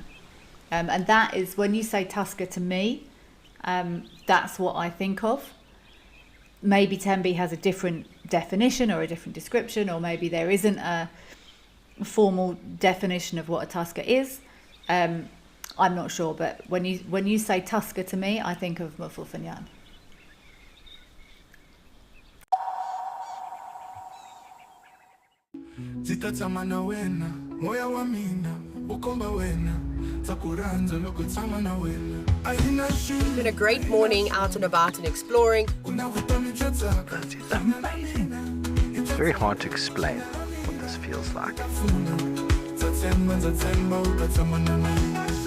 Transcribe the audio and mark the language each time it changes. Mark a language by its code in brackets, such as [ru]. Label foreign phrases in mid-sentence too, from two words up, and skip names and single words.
[en] And that is, when you say tusker to me, that's what I think of. Maybe Tembe has a different definition or a different description, or maybe there isn't a formal definition of what a tusker is. I'm not sure, but when you say tusker to me, I think of Mufufanyan. [ts] Zitatamana wena moya wa mina ukomba wena takuranza loko tshama na wena ayina [en] It's been a great morning out and about and exploring. That is amazing. It's very hard to explain what this feels like. [ts] Nzatsemba utatama na mina